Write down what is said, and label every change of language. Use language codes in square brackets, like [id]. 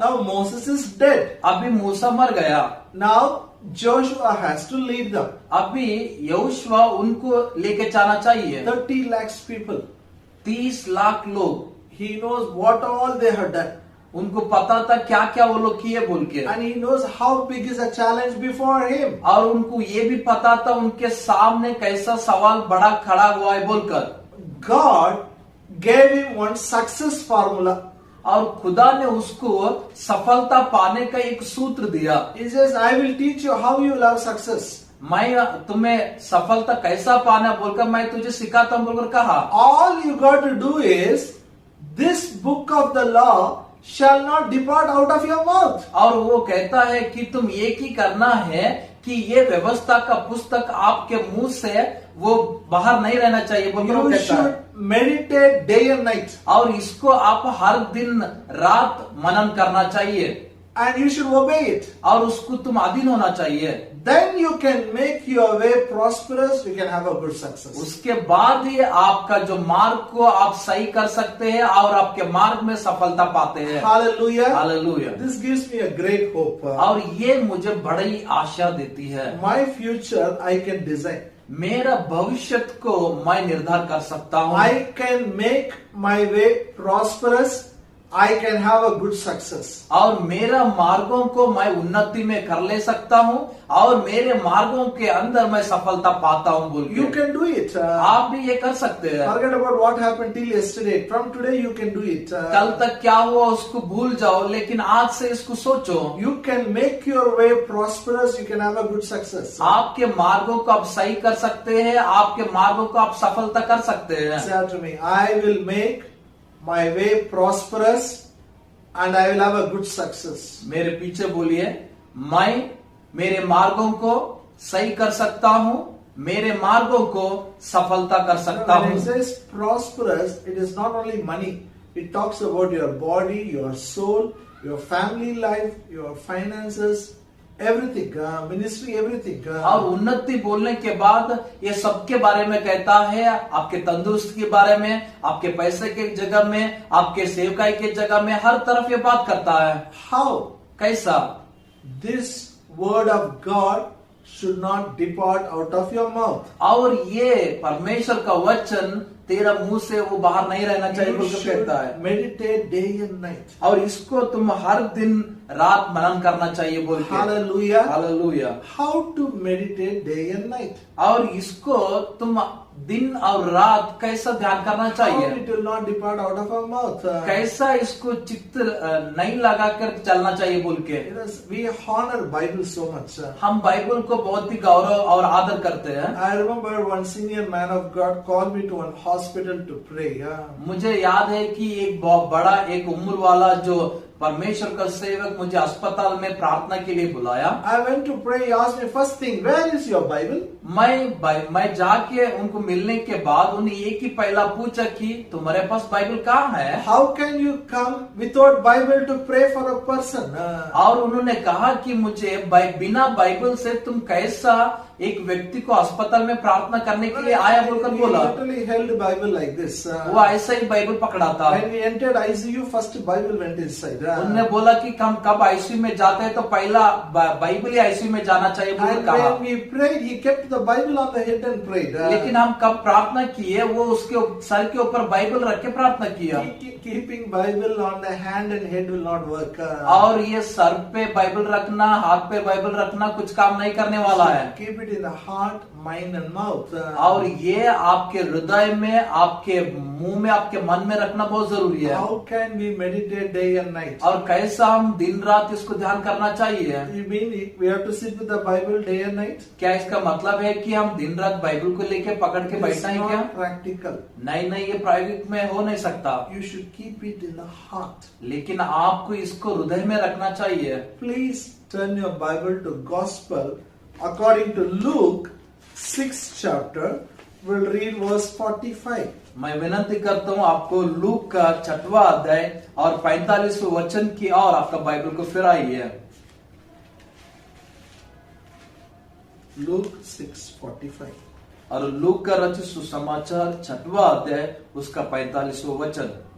[en] Now Moses is dead. [hi] अभी मूसा मर गया। [en] Now Joshua has to lead them. [hi] अभी यहोशुआ उनको लेके जाना चाहिए। [en] 30 lakhs people. [hi] 30 लाख लोग, [en] He knows what all they have done. [hi] उनको पता था क्या क्या वो लोग किए बोल के, [en] And he knows how big is the challenge before him. [hi] और उनको ये भी पता था उनके सामने कैसा सवाल बड़ा खड़ा हुआ है बोलकर। [en] God gave him one success formula. [hi] और खुदा ने उसको सफलता पाने का एक सूत्र दिया। [en] He says, I will teach you how you will have success. [hi] मैं तुम्हें सफलता कैसा पाना बोलकर मैं तुझे सिखाता हूं बोलकर कहा। [en] All you got to do is, this book of the law shall not depart out of your mouth. [hi] और वो कहता है कि तुम ये की करना है कि ये व्यवस्था का पुस्तक आपके मुंह से वो बाहर नहीं रहना चाहिए बोलकर वो [en] You [hi] कहता है। [en] should meditate day and night. [hi] और इसको आप हर दिन रात मनन करना चाहिए। [en] and you should obey it. [hi] और उसको तुम अधीन होना चाहिए। [en] Then you can make your way prosperous, you can have a good success. [hi] उसके बाद ही आपका जो मार्ग को आप सही कर सकते हैं और आपके मार्ग में सफलता पाते हैं। [en] Hallelujah. [hi] Hallelujah. [en] This gives me a great hope. [hi] और ये मुझे बड़ी आशा देती है। [en] My future I can design. [hi] मेरा भविष्य को मैं निर्धार कर सकता हूँ। [en] I can make my way prosperous. I can have a good success. [hi] और मेरा मार्गों को मैं उन्नति में कर ले सकता हूँ और मेरे मार्गों के अंदर मैं सफलता पाता हूँ बोल के। [en] You can do it. [hi] आप भी ये कर सकते हैं। [en] Forget about what happened till yesterday. From today you can do it. [hi] कल तक क्या हुआ उसको भूल जाओ, लेकिन आज से इसको सोचो। [en] You can make your way prosperous. You can have a good success. [hi] आपके मार्गों को आप सही कर सकते हैं, आपके मार्गों को आप सफलता कर सकते हैं। [en] Say after me, I will make my way prosperous and I will have a good success. [hi] मेरे पीछे बोलिए, मैं मेरे मार्गों को सही कर सकता हूँ, मेरे मार्गों को सफलता कर सकता [en] When [hi] हूँ। [en] it says prosperous, it is not only money. It talks about your body, your soul, your family life, your finances, everything, ministry, everything. [hi] और उन्नति बोलने के बाद ये सबके बारे में कहता है, आपके तंदुरुस्त के बारे में, आपके पैसे के जगह में, आपके सेवकाई के जगह में, हर तरफ ये बात करता है। [en] How? [hi] कैसा? [en] This word of God should not depart out of your mouth. [hi] और ये परमेश्वर का वचन तेरा मुंह से वो बाहर नहीं रहना चाहिए [en] You [hi] बोल के [en] should [hi] कहता है। [en] meditate day and night. [hi] और इसको तुम हर दिन रात मनन करना चाहिए बोल के। [en] Hallelujah. [hi] Hallelujah. [en] How to meditate day and night? [hi] और इसको तुम दिन और रात कैसा ध्यान करना [en] How [hi] चाहिए, [en] it will not depart out of our mouth. [hi] कैसा इसको चित्त नहीं लगा कर चलना चाहिए बोल के। [en] Yes, we honor Bible so much. [hi] हम बाइबल को बहुत ही गौरव और आदर करते हैं। [en] I remember one senior man of God called me to one hospital to pray. [hi] मुझे याद है कि एक बहुत बड़ा एक उम्र वाला जो परमेश्वर का सेवक मुझे अस्पताल में प्रार्थना के लिए बुलाया। [en] I went to pray. He asked me first thing, where is your Bible? [hi] मैं जाके उनको मिलने के बाद उन्हें एक ही पहला पूछा कि तुम्हारे पास बाइबल कहाँ है। [en] How can you come without Bible to pray for a person? [hi] और उन्होंने कहा कि मुझे बिना बाइबल से तुम कैसा एक व्यक्ति को अस्पताल में प्रार्थना करने के लिए आया बोलकर बोला। [en] He literally held the Bible like this. [hi] वो ऐसा ही बाइबल पकड़ा था। [en] When we entered ICU, first Bible went inside. [hi] उन्होंने बोला कि हम कब आईसीयू में जाते हैं तो पहला बाइबल ही आईसीयू में जाना चाहिए बोल [en] And [hi] कहा। [en] when we prayed, he kept the Bible on the head and prayed. [hi] लेकिन हम कब प्रार्थना किए वो उसके सर के ऊपर बाइबल रख के प्रार्थना किया। [en] Keeping Bible on the hand and head will not work. [hi] और ये सर पे बाइबल रखना, हाथ पे बाइबल रखना कुछ काम नहीं करने वाला है। [en] Keep it in the heart, mind and mouth. [hi] और ये आपके हृदय में, आपके मुंह में, आपके मन में रखना बहुत जरूरी है। [en] How can we meditate day and night? [hi] और कैसा हम दिन रात इसको ध्यान करना चाहिए। [en] You mean we have to sit with the Bible day and night? [hi] क्या इसका मतलब है कि हम दिन रात बाइबल को लेके पकड़ के [en] It's [hi] बैठना है क्या? [en] not practical. [hi] नहीं, ये प्रायोगिक में हो नहीं सकता। [en] You should keep it in the heart. [hi] लेकिन आपको इसको हृदय में रखना चाहिए। [en] Please turn your Bible to Gospel according to Luke 6th chapter. We'll read verse 45. [hi] मैं विनती करता हूँ आपको लूक का 6वां अध्याय और 45वें वचन की और आपका बाइबल को फिर आइए। [en] Luke 6:45. [hi] और लूक का रचित सुसमाचार 6वां अध्याय उसका 45वां वचन।